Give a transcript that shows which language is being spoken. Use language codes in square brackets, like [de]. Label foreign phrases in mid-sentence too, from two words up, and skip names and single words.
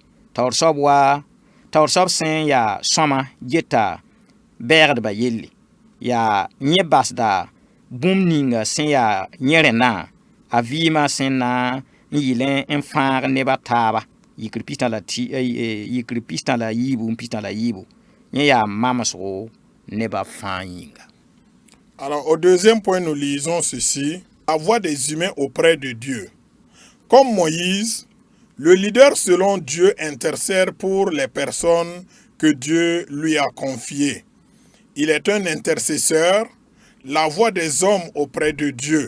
[mos] Taoor soab sẽn yaa sõma geta bɛɛgdba yelle yaa yẽ basda bũmb ninga sẽn yaa yẽ rẽndã a vɩɩmã sẽn na n yɩl n fãag nebã taaba yikr pistã la yiibu n pistã la yiibu yẽ yaa mamsgo nebã fãa yĩnga. [fr] Alors au deuxième point, nous lisons ceci: la voix des humains auprès de Dieu. Comme Moïse, le leader selon Dieu intercède pour les personnes que Dieu lui a confiées. Il est un intercesseur, la voix des hommes auprès de Dieu.